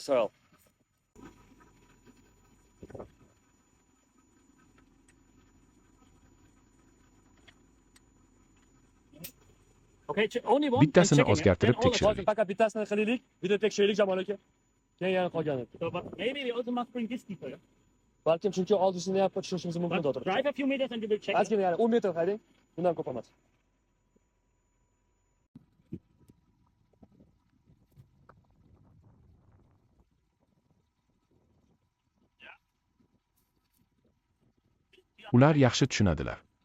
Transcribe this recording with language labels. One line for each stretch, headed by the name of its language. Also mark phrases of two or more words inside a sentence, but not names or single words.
Uzbek: Bittasini o'zgartirib tekshirdik. Faqat bittasini qilaylik, video tekshiraylik Jamol aka. Keyin yana qolganini. Balkim chunki oldisini ham tushirishimiz mumkin doktor.
English: Drive a few meters and we will check.
Uzbek: Ozgina yana 10 metr haydang. Bundan ko'p emas. Ular yaxshi tushunadilar.